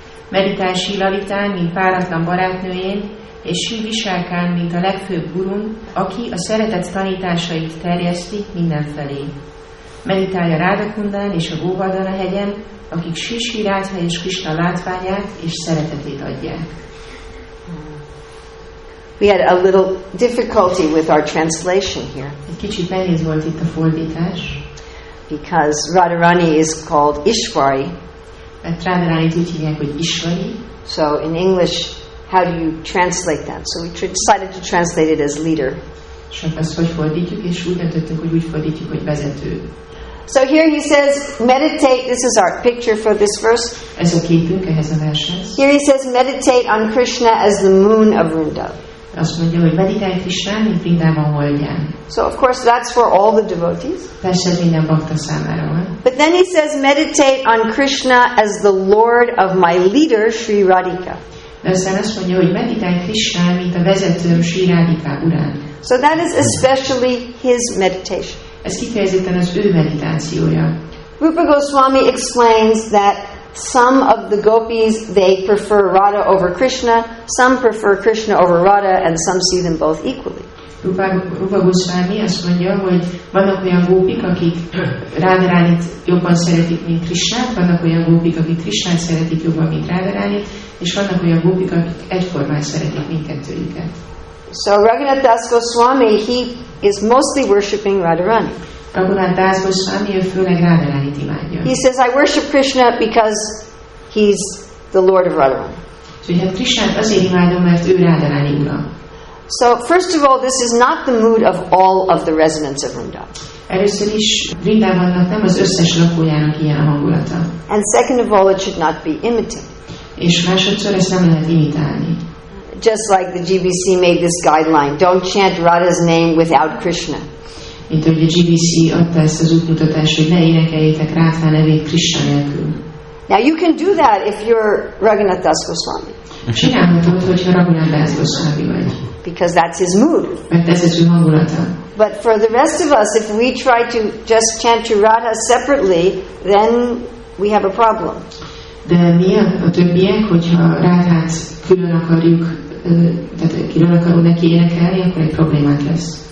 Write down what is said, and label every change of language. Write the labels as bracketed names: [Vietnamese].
[Hungarian] Meditálj Sri Lalitán, mint páratlan barátnőjén, és Sri Visálkán, mint a legfőbb gurun, aki a szeretet tanításait terjeszti mindenfelé. Meditálj a Rádakundán és a Góvardhana hegyen, akik Sri Rádha és Krishna látványát és szeretetét adják. [English] We had a little difficulty with our translation here. [Hungarian] Egy kicsit nehéz volt itt a fordítás. [English] Because Radharani is called Ishvari. [Hungarian] Mert Radharánit úgy hívják, hogy Ishvari. [English] So in English, how do you translate that? So we decided to translate it as leader. [Hungarian] És azt hogy fordítjuk, és úgy döntöttünk, hogy úgy fordítjuk, hogy vezető. [English] So here he says, meditate, this is our picture for this verse. [Hungarian] Ez a képünk ehhez a vershez. [English] Here he says, meditate on Krishna as the moon of Vrindavan. [Hungarian] Azt mondja, hogy meditálj Krishnán, mint Vrindában holdján. [English] So of course that's for all the devotees. [Hungarian] Persze ez minden bakta számára van. [English] But then he says, meditate on Krishna as the Lord of my leader, Sri Radhika. [Hungarian] De aztán azt mondja, hogy meditálj Krishnán, mint a vezetőm Sri Radhika urán. [English] So that is especially his meditation. [Hungarian] Ez kifejezetten az ő meditációja. [English] Rupa Goswami explains that some of the gopis, they prefer Radha over Krishna, some prefer Krishna over Radha, and some see them both equally. [Hungarian] Rupa Goswami azt mondja, hogy vannak olyan gópik, akik Radharánit jobban szeretik, mint Krishnát, vannak olyan gópik, akik Krishnát szeretik jobban, mint Radharánit, és vannak olyan gópik, akik egyformán szeretik mindkettőjüket. [English] So Raghunath Das Goswami, he is mostly worshipping Radharani. [Hungarian] Raghunath Das Goswami, ő főleg Radharánit imádja. [English] He says, I worship Krishna because he's the Lord of Radharani. [Hungarian] Úgyhogy hát Krishnát azért imádom, mert ő Radharani ura. [English] So first of all, this is not the mood of all of the residents of Vrindavan. [Hungarian] Először is Vrindavannak nem az összes lakójának ilyen a hangulata. [English] And second of all, it should not be imitated. [Hungarian] És másodszor ezt nem lehet imitálni. [English] Just like the GBC made this guideline, don't chant Radha's name without Krishna. [Hungarian] Mint hogy a GBC adta ezt az útmutatást, hogy ne énekeljétek Radha nevét Krishna nélkül. [English] Now you can do that if you're Raghunath Das Goswami. [Hungarian] Csinálhatod, hogyha Raghunath Das Goswami vagy. [English] Because that's his mood. [Hungarian] Mert ez az ő hangulata. [English] But for the rest of us, if we try to just chant to Radha separately, then we have a problem. [Hungarian] De mi a többiek, hogyha Radhát külön akarjuk, tehát külön akarunk neki énekelni, akkor egy problémát lesz.